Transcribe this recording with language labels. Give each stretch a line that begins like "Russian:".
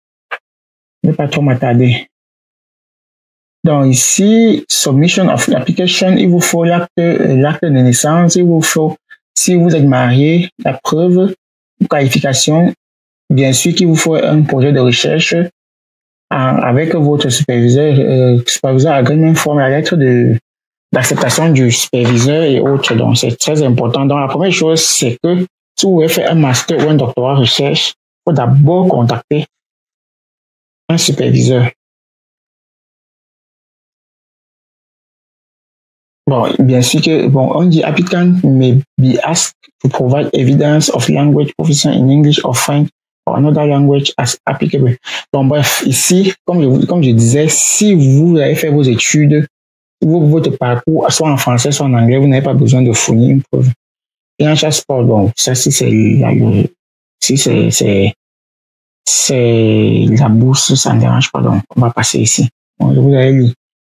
French: Je ne veux pas trop m'attarder. Donc, ici, submission of application, il vous faut l'acte de naissance, il vous faut, si vous êtes marié, la preuve, qualification, bien sûr qu'il vous faut un projet de recherche avec votre superviseur, superviseur agreement forme la lettre d'acceptation du superviseur et autres. Donc, c'est très important. Donc, la première chose, c'est que si vous voulez faire un master ou un doctorat recherche, il faut d'abord contacter un superviseur.
English: Bon, bien sûr que, bon, on dit applicant may be asked to provide evidence of language proficiency in English or French or another language as applicable.
French: Donc, bref, ici, comme je disais, si vous avez fait vos études, votre parcours, soit en français, soit en anglais, vous n'avez pas besoin de fournir une preuve. Et en chasse sport, donc, ça, si c'est la bourse, ça ne dérange pas, donc, on va passer ici. Donc, vous allez lire.